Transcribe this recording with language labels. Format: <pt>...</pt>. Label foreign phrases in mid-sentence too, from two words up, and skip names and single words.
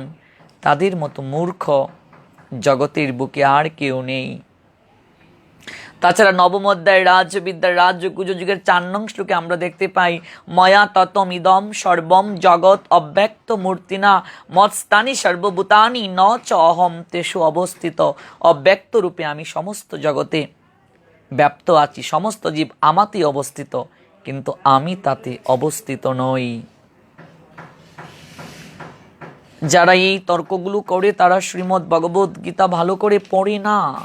<bn>তাদের মতো মূর্খ জগতের বুকে আর কেউ নেই। তাছাড়া নবম অধ্যায় রাজবিদ্যার রাজগুজ যুগের 4 নং শ্লোকে আমরা দেখতে পাই,</bn> <sa>ময়া ততম ইদম সর্বম জগৎ অব্যক্ত মূর্তিনা মৎস্তানি সর্বভূতানি ন চ অহম তেষু অবস্থিত।</sa> <bn>অব্যক্ত রূপে আমি সমস্ত জগতে ব্যাপ্ত আছি, সমস্ত জীব আমাতেই অবস্থিত, কিন্তু আমি তাতে অবস্থিত নই। যারা এই তর্কগুলো করে তারা শ্রীমদ্ ভগবদ গীতা ভালো করে পড়ে না।</bn>